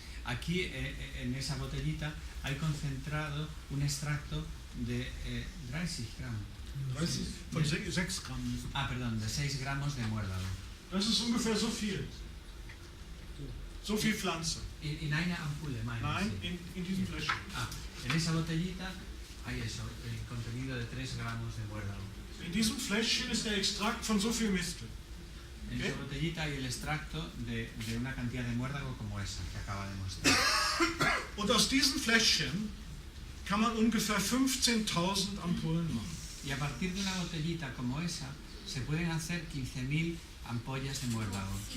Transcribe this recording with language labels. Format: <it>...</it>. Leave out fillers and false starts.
<es>Aquí en esa botellita hay concentrado un extracto de 30 gramos.</es> <de>Von 6 Gramm.</de> <es>Perdón, de 6 gramos de muérdago.</es> <de>Das ist ungefähr so viel. So viel Pflanze. In einer Ampulle, Nein, in diesem Fläschchen.</de> <es>En esa botellita hay eso, el contenido de 3 gramos de muérdago.</es> <de>In diesem Fläschchen ist der Extrakt von so viel Mistel.</de> <es>En esa botellita hay el extracto de una cantidad de muérdago como esa que acaba de mostrar.</es> <de>Und aus diesen Fläschchen kann man ungefähr 15.000 Ampullen machen.</de> <es>Y a partir de una botellita como esa se pueden hacer 15.000 ampollas de muérdago.</es>